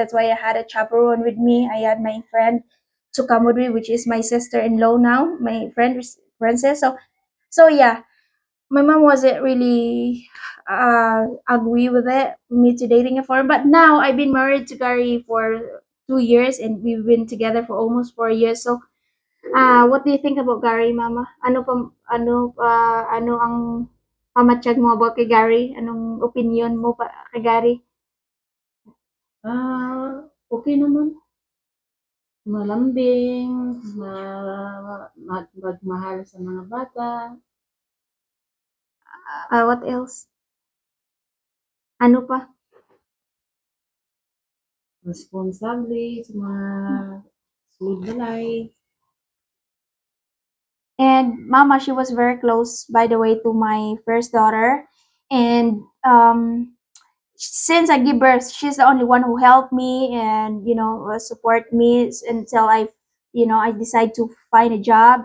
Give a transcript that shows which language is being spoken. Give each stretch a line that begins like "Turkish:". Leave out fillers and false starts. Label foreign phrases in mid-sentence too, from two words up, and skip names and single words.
English: That's why I had a chaperone with me. I had my friend to come with me, which is my sister-in-law now, my friend Princess. So yeah, my mom wasn't really agree with it, me to dating a foreign. But now I've been married to Gary for 2 years, and we've been together for almost 4 years. So, what do you think about Gary, Mama?
Hiligaynon: Ano ang pamatsyag mo about kay Gary? Anong opinion mo pa kay Gary? Okay naman. Malambing, magmahal sa mga bata.
English: What else?
Hiligaynon: Ano pa? Responsable sa mga sulod balay.
English: And Mama, she was very close, by the way, to my first daughter. And since I give birth, she's the only one who helped me and support me until I decide to find a job.